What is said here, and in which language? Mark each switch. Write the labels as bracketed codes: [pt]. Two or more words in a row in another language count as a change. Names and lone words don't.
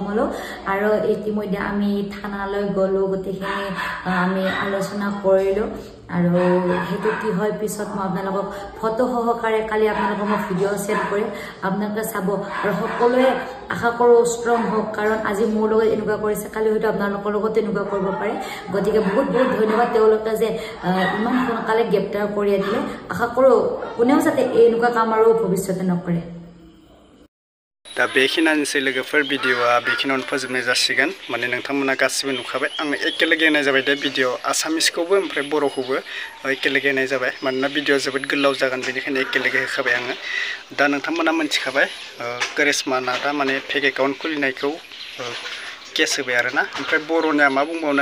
[as] হ'লো আৰু ইতিমধ্যে আমি থানালৈ গ'লো গোটেইখিনি আমি আলোচনা কৰিলো আৰু হেতু কি হয় পিছত মই আপোনালোকক ফটো সহকাৰে কালি আপোনালোকক মই ভিডিঅ' শ্বেয়াৰ কৰিম আপোনালোকে চাব আৰু সকলোৱে আশা কৰোঁ ষ্ট্ৰং হওক কাৰণ আজি মোৰ লগত এনেকুৱা কৰিছে কালি হয়তো আপোনালোকৰ লগত এনেকুৱা কৰিব পাৰে গতিকে বহুত বহুত ধন্যবাদ তেওঁলোকে যে ইমান সোনকালে গ্ৰেপ্তাৰ কৰি দিলে আশা কৰোঁ কোনেও যাতে এনেকুৱা কাম আৰু ভৱিষ্যতে নকৰে [brx] दा बेखिनियानोसै लोगोफोर भिडिअआ बेखिनियावनो फोजोबनाय जासिगोन माने नोंथांमोना गासिबो नुखाबाय आं एखेलगे नायनाय जाबाय दा भिडिअ आसामिसखौबो ओमफ्राय बर'खौबो एखेलगे नायनाय जाबाय मानोना भिडिअआ जोबोद गोलाव जागोन बेनिखायनो एखेलगे होखाबाय आङो दा नोंथांमोना मिथिखाबाय करिश्मा नाथआ माने [en] fake account [brx] खुलिनायखौ केस होबाय आरोना ओमफ्राय बर'निया मा बुंबावनो